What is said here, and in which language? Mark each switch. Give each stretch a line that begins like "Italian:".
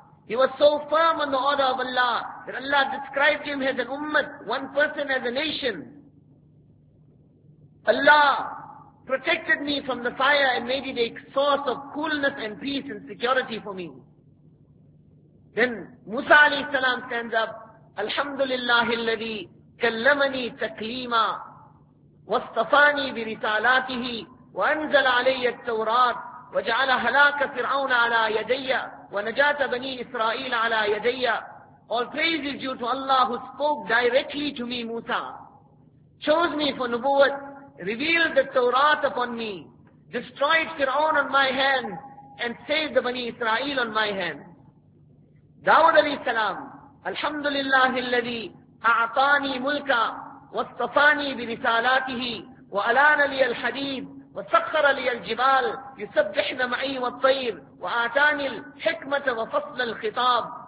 English: He was so firm on the order of Allah that Allah described him as an ummat, one person as a nation. Allah protected me from the fire and made it a source of coolness and peace and security for me. Then Musa alayhi salam stands up.
Arabic: Alhamdulillahi alladhi kallamani takleema wa stafani bi risalatihi وَأَنْزَلَ عَلَيَّ التَّوْرَاةِ وَجَعَلَ هَلَاكَ فِرْعَوْنَ عَلَى يَدَيَّ وَنَجَاتَ بَنِي إِسْرَائِيلَ عَلَى يَدَيَّ.
English: All praise is due to Allah who spoke directly to me, Musa, chose me for nubuwwat, revealed the Tawrat upon me, destroyed Fir'aun on my hand, and saved the Bani Israel on my hand.
Arabic: Dawud alayhi salam, Alhamdulillahi alladhi a'atani mulka wa astafani bi risalatihi wa alana li al-hadid وَسَخَّرَ لِيَ الْجِبَالِ يُسَبِّحْنَ مَعِي وَالطَّيْرِ وَآتَانِ الْحِكْمَةَ وَفَصْلَ الْخِطَابِ.